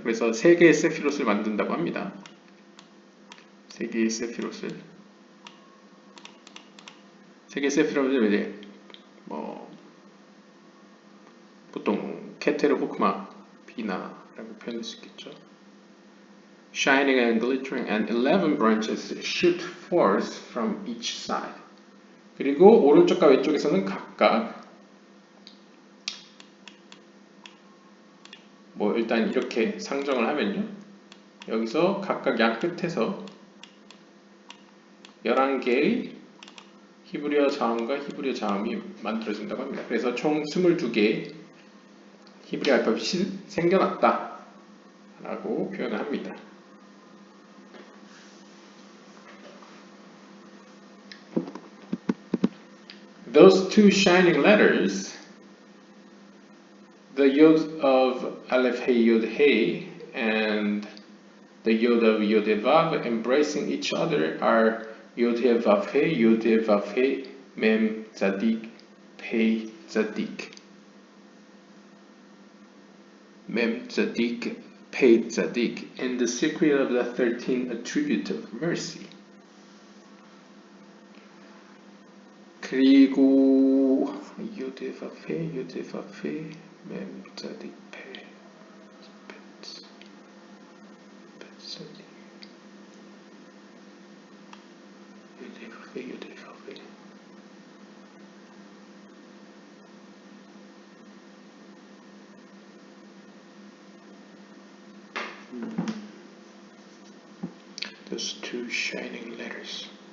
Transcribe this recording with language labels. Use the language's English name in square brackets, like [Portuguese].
[Korean] 그래서 세 개의 세피롯을 만든다고 합니다. 세 개의 세피롯을 이제 보통 케테르 호크마 비나라고 표현할 수 있겠죠. [English] Shining and glittering, and 11 branches shoot forth from each side. [Korean] 그리고 오른쪽과 왼쪽에서는 각각 뭐 일단 이렇게 상정을 하면요. 여기서 각각 양 끝에서 11개의 히브리어 자음과 히브리어 자음이 만들어진다고 합니다. 그래서 총 22개의 히브리 알파벳이 생겨났다 라고 표현을 합니다. [English] Those two shining letters, the yod of Aleph Hey Yod Hey and the yod of Yod He Vav embracing each other are Yod He Vav He, Yod He Vav He, Mem Tzadik, Pei Tzadik. Mem Tzadik, Pei Tzadik, and the secret of the 13 attribute of mercy. [Korean] 그리고 유데바페 멤 자딕 페 벳사딕 유데바페 [English] Those two shining letters.